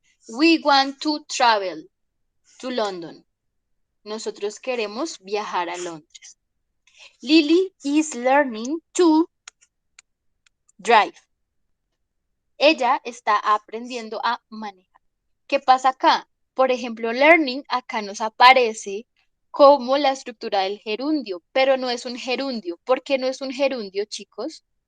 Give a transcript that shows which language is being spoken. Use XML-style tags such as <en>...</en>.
<en>We want to travel to London.</en> <es>Nosotros queremos viajar a Londres.</es> <en>Lily is learning to drive.</en> <es>Ella está aprendiendo a manejar. ¿Qué pasa acá? Por ejemplo, learning acá nos aparece como la estructura del gerundio, pero no es un gerundio. ¿Por qué no es un gerundio, chicos?</es>